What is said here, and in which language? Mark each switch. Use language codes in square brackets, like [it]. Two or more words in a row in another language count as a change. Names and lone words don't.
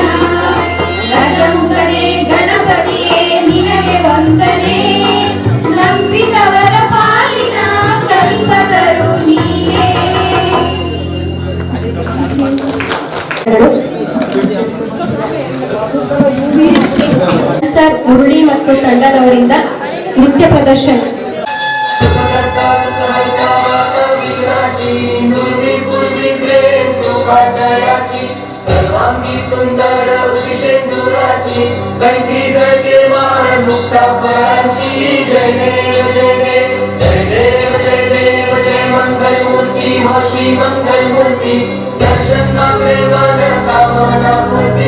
[kn] ಗಜಮುಖನೇ ಗಣಪತಿಯೇ ನಿನಗೆ ವಂದನೆ, ನಂಬಿದವರ ಪಾಲಿನ ಕಲ್ಪತರು ನೀನೇ. ಸರ್ ಮುರಳಿ ಮತ್ತು ತಂಡದವರಿಂದ ನೃತ್ಯ ಪ್ರದರ್ಶನ. [mr] सुखकर्ता दुःखहर्ता वीराची, दुर्वी पूर्वी प्रेम कृपा जयाची, सर्वांगी सुंदर उदिशेंदुराची, कंठी झळके माळ मुक्ता फळांची. जय देव जय देव जय देव जय देव जय मंगल मूर्ती हो श्री मंगल मूर्ती, दर्शन मागे मन कामना पूर्ती.